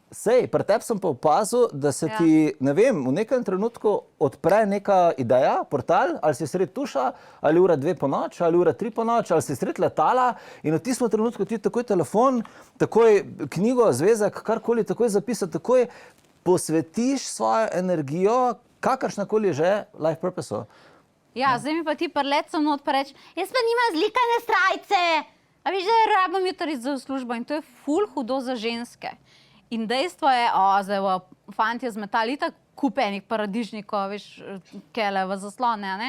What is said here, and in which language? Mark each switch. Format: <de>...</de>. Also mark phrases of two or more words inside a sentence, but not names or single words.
<sl>Sej, pri tebi sem pa opazil, da se ti, ne vem, v nekem trenutku odpre neka ideja, portal, ali si sred tuša, ali ura 2 po noč, ali ura 3 po noč, ali si sred letala in v tistem trenutku ti takoj telefon, takoj knjigo, zvezek, karkoli, takoj zapisati, takoj posvetiš svojo energijo, kakršnakoli že,</sl> <en>life purpose-u.</en> <sl>Ja, zdaj mi pa ti prlet sem not pa reč, jaz pa nimam zlikane srajce. A veš, da rabim jutri za službo in to je ful hudo za ženske. In dejstvo je, zdaj fantje zmetali itak kupenih paradižnikov, veš, kele v zaslone, ne?</sl>